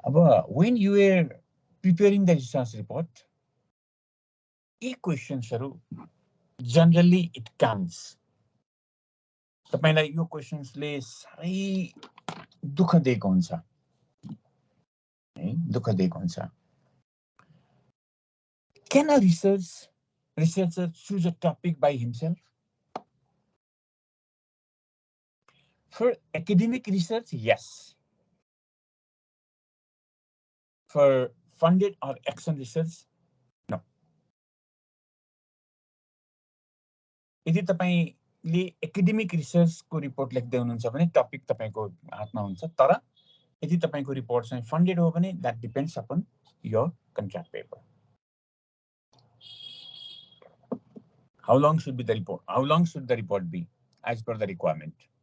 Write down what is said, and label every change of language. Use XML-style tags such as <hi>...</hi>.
<ne>अब</ne> <en>when you are preparing the research report,</en> <ne>यी क्वेशन्सहरु</ne> <en>generally it comes,</en> <ne>तपाईलाई यो क्वेशन्सले साह्रै दुःख दिएको हुन्छ है, दुःख दिएको हुन्छ।</ne> <en>Can a researcher choose a topic by himself? For academic research, yes. For funded or action research, no.</en> <ne>यदि तपाईले एकाडेमिक रिसर्चको रिपोर्ट लेख्दै हुनुहुन्छ भने टपिक तपाईको हातमा हुन्छ, तर यदि तपाईको रिपोर्ट चाहिँ फन्डेड हो भने</ne> <en>that depends upon your contract paper. How long should the report be as per the requirement?</en>